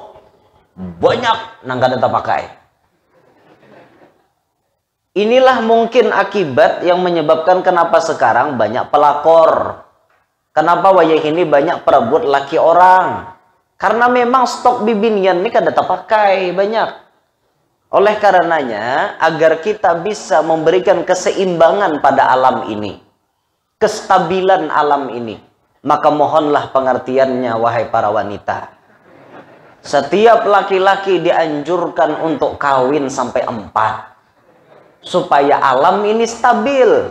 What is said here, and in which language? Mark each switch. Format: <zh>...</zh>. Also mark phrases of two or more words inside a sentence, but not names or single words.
<bjn>Banyak nang kada terpakai.</bjn> <id>Inilah mungkin akibat yang menyebabkan kenapa sekarang banyak pelakor.</id> <bjn>Kenapa wayah ini banyak perebut laki orang. Karena memang stok bibinian ini kada terpakai banyak.</bjn> <id>Oleh karenanya, agar kita bisa memberikan keseimbangan pada alam ini, kestabilan alam ini, maka mohonlah pengertiannya wahai para wanita. Setiap laki-laki dianjurkan untuk kawin sampai 4 supaya alam ini stabil.</id>